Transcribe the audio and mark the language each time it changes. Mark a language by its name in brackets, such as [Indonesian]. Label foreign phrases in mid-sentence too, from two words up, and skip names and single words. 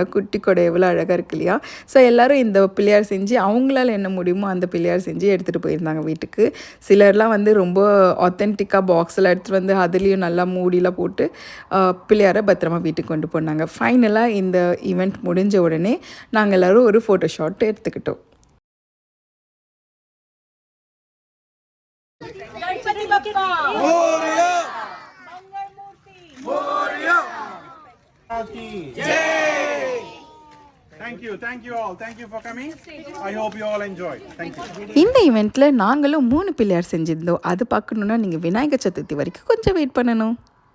[Tamil] குட்டி கொடை எவ்வளோ அழகாக இருக்கு இல்லையா. ஸோ எல்லோரும் இந்த பிள்ளையார் செஞ்சு அவங்களால என்ன முடியுமோ அந்த பிள்ளையார் செஞ்சு எடுத்துகிட்டு போயிருந்தாங்க வீட்டுக்கு. சிலர்லாம் வந்து ரொம்ப ஆத்தென்டிக்காக பாக்ஸில் எடுத்துகிட்டு வந்து அதுலேயும் நல்லா மூடிலாம் போட்டு பிள்ளையாரை பத்திரமா வீட்டுக்கு கொண்டு போனாங்க. ஃபைனலாக இந்த ஈவெண்ட் முடிஞ்ச உடனே நாங்கள் எல்லோரும் ஒரு [English] photo shoot [Tamil] எடுத்துக்கிட்டோம். [Marathi] गणपति बप्पा मोरया मंगल मूर्ति मोरया की जय. [English] Thank you all. Thank you for coming. I hope you all enjoy. Thank you. [Tamil] இந்த ஈவெண்ட்டில் நாங்களும் 3 பிள்ளையார் செஞ்சிருந்தோம். அது பார்க்கணுன்னா நீங்கள் விநாயகர் சதுர்த்தி வரைக்கும் கொஞ்சம் வெயிட் பண்ணணும்.